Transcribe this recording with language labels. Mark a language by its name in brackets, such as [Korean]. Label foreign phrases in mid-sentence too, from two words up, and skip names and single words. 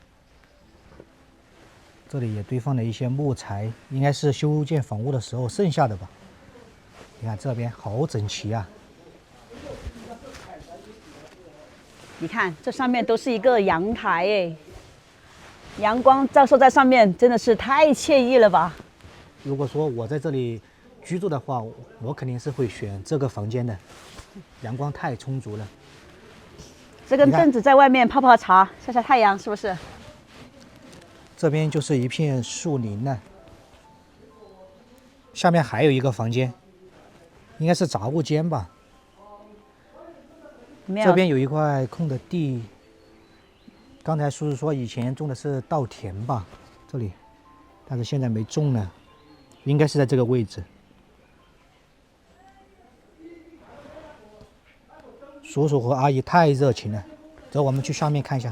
[Chinese] 這裡也堆放了一些木材，應該是修建房屋的時候剩下的吧。你看這邊好整齊啊！你看這上面都是一個陽台哎，陽光照射在上面，真的是太愜意了吧？如果說我在這裡居住的話，我肯定是會選這個房間的，陽光太充足了。這根凳子在外面泡泡茶、曬曬太陽，是不是？這邊就是一片樹林了。下面還有一個房間，應該是雜物間吧。這邊有一塊空的地，剛才叔叔說以前種的是稻田吧，這裡，但是現在沒種了，應該是在這個位置。叔叔和阿姨太熱情了，走，我們去下面看一下。